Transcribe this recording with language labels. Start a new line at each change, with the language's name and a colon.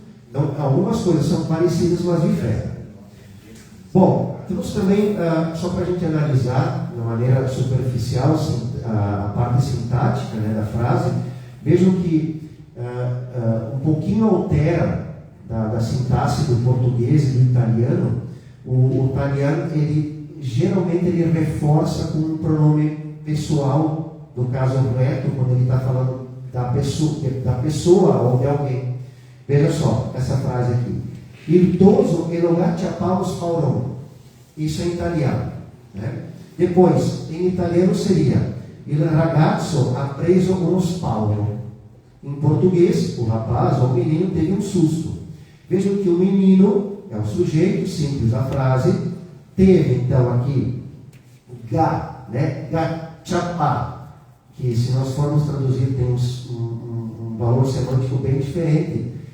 Portuguese: Então, algumas coisas são parecidas, mas diferem. Bom, temos também, só para a gente analisar, de maneira superficial, a parte sintática, né, da frase, vejam que um pouquinho altera da sintaxe do português e do italiano. O italiano, geralmente ele reforça com um pronome pessoal, no caso reto, quando ele está falando da pessoa ou de alguém. Veja só essa frase aqui.
Venetian: Il toso e lo gacciapavo spaurò.
Portuguese: Isso é em italiano. Né? Depois, em italiano seria
Italian: il ragazzo ha preso uno spauro.
Portuguese: Em português, o rapaz ou o menino teve um susto. Vejam que o menino é o sujeito, simples a frase. Teve, então, aqui, né? Gacciapá, que se nós formos traduzir tem um valor semântico bem diferente.